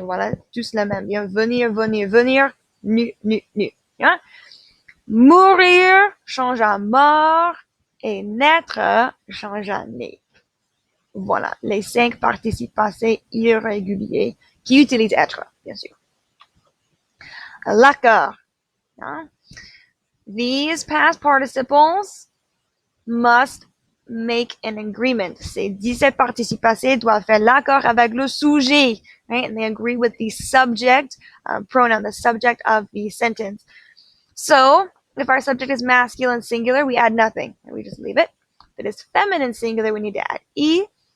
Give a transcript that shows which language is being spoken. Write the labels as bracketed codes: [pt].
[fr] Voilà, tous la même. Bien. Venir, venir, venir, nu, nu, nu. Bien. Mourir, change à mort. Et naître, change à né. Voilà, les 5 participes passés irréguliers qui utilisent être, bien sûr. L'accord. Hein? [en] These past participles must make an agreement. [fr] Ces 17 participes passés doivent faire l'accord avec le sujet. [en] Right? And they agree with the subject pronoun, the subject of the sentence. So, if our subject is masculine singular, we add nothing. We just leave it. If it is feminine singular, we need to add E.